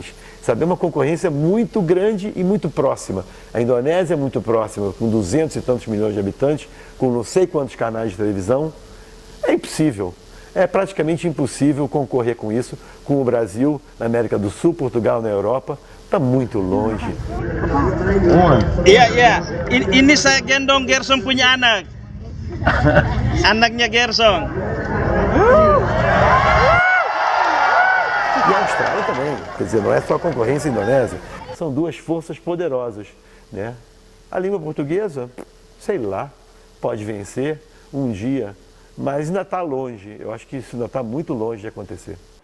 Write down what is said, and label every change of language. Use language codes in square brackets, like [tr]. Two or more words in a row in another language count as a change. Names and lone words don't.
[pt] Sabe, é uma concorrência muito grande e muito próxima. A Indonésia é muito próxima, com 200 e tantos milhões de habitantes, com não sei quantos canais de televisão. É impossível. É praticamente impossível concorrer com isso, com o Brasil, na América do Sul, Portugal, na Europa. Está muito longe. [id] Ini saya gendong Gerson punya anak. Anaknya Gerson. [pt] E a Austrália também. Quer dizer, não é só a concorrência indonésia. São duas forças poderosas, né? A língua portuguesa, sei lá, pode vencer um dia. Mas ainda está longe, eu acho que isso ainda está muito longe de acontecer.